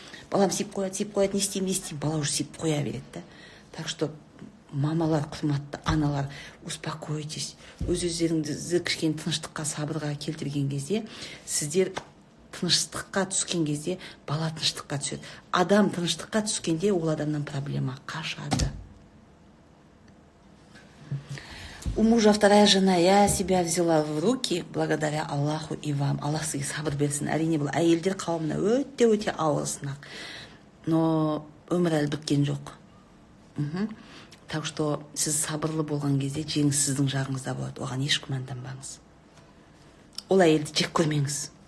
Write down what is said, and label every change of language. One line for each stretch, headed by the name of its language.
Kazakh: Балам сиіп қояды, не істеймін, бала уже сиіп қоя береді да. Так что мамалар, құрметті аналар,
Russian: успокойтесь.
Kazakh: Өз-өздеріңізді кішкене тыныштыққа, сабырға келтірген кезде, сіздер тыныштыққа түскен кезде, бала тыныштыққа түседі. Адам тыныштыққа түскенде, ол адамнан проблема қашады.
Russian: У мужа вторая жена, я себя взяла в руки благодаря Аллаху и вам.
Kazakh: Аллах сізге сабыр берсін. Әрине бұл әйелдер қауымына өте ауыр сынақ. Но өмір әлі біткен жоқ. Так что сіз сабырлы болған кезде жеңіс сіздің жағыңызда болады. Оған еш күмәнданбаңыз. Ол әйелді жек көрмеңіз.